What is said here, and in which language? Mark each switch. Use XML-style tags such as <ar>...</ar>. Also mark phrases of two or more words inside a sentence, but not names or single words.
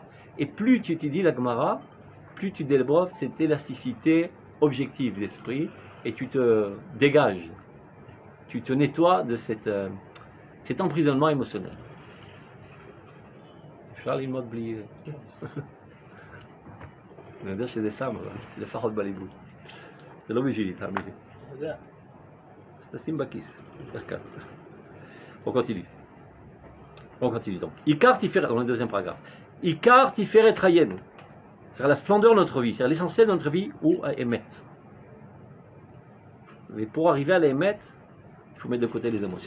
<fr>Et plus tu étudies la Gemara, plus tu développes cette élasticité objective d'esprit et tu te dégages. Tu te nettoies de cet emprisonnement émotionnel. Charles, il m'a oublié.</fr> <he>אני יודע שזה שם, אבל לפחות בליבוד. זה לא בשבילי, תאמין לי. אז תשים בכיס, יותר קל.</he> <fr>On continue. On continue donc. Ikar Tiferet, dans le deuxième paragraphe. Ikar Tiferet Rayen. C'est la splendeur de notre vie, c'est l'essentiel de notre vie ou à Emet. Mais pour arriver à l'Emet, il faut mettre de côté les émotions.</fr>